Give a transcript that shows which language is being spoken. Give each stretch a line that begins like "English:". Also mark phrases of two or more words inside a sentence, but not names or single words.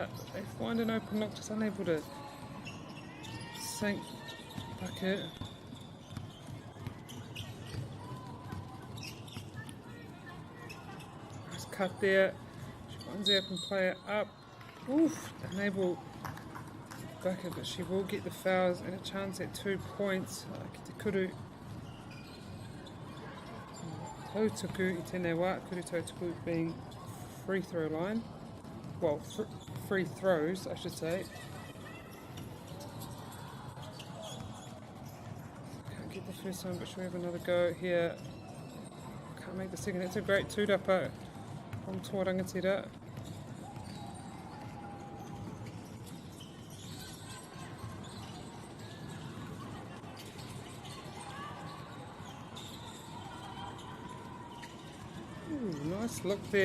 English: They find an open look, just unable to sink bucket. Nice cut there. She finds the open player up. Oof, unable bucket, but she will get the fouls and a chance at 2 points.
Māori: Kuru Poitūkohu I tēnei wā, kuru Poitūkohu
English: being free throw line. Well, free throws, I should say. Can't get the first one, but she'll have another go here. Can't make the second. It's a great two-dapper from from
Māori: tō rangatira.
English: Ooh, nice look there.